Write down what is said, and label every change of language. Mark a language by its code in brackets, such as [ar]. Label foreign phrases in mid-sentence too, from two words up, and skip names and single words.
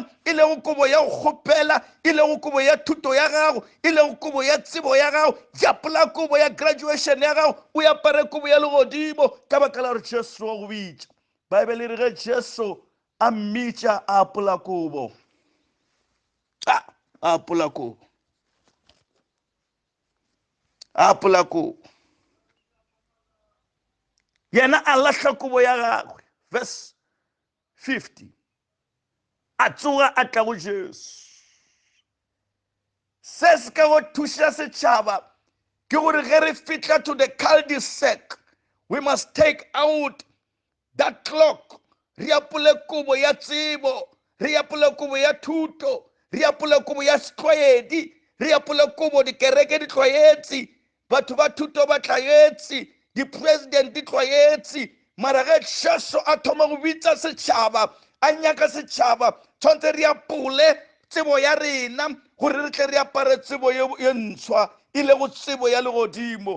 [nso] e lego kobo ya go kgopela e lego kobo ya thuto ya gago e lego kobo ya tsebo ya gago yapola kobo ya graduation ya gago o apare kobo ya legodimo ka baka la gore Jesu wa go bitša Baebele e re ge Jesu a mmitša a apola kobo a apola kobo yena a lahla kobo ya gagwe. Verse 50. A tsoga a tla go Jesu. Se se ka go thuša setšhaba ke gore ge re fitla [en] to the cul-de-sac, we must take out that clock. [nso] Re apole kobo ya tsebo, re apole kobo ya thuto, re apole kobo ya setlwaedi, re apole kobo dikereke di tlwaetse, batho ba thuto ba tlwaetse, di-president di tlwaetse. Mara ge Jesu a thoma go bitsa setšhaba, a nyaka setšhaba, tshwantse re apole tsebo ya rena gore re tle re apare tsebo ye ntshwa e le go tsebo ya legodimo.